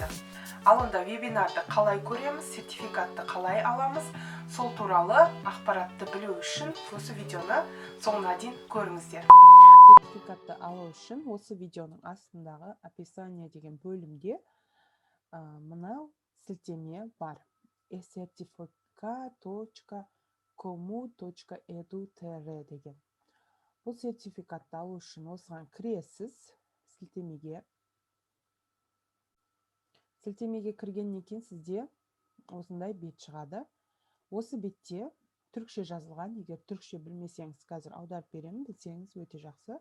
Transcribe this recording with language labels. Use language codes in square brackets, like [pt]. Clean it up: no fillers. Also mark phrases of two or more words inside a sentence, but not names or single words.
[kk] Ал онда вебинарды қалай көреміз, сертификатты қалай аламыз, сол туралы ақпаратты білу үшін осы видеоны соңына дейін көріңіздер. Сертификатты алу үшін осы видеоның астындағы описание деген бөлімде мынау сілтеме бар. esertifika.komu.edu.tr деген. Бұл сертификатты алу үшін осыған кіресіз, Сілтемеге кіргеннен кейін сізде осындай бет шығады. Осы бетте түркше жазылған, егер түркше білмесеңіз, қазір аударып беремін, білсеңіз өте жақсы.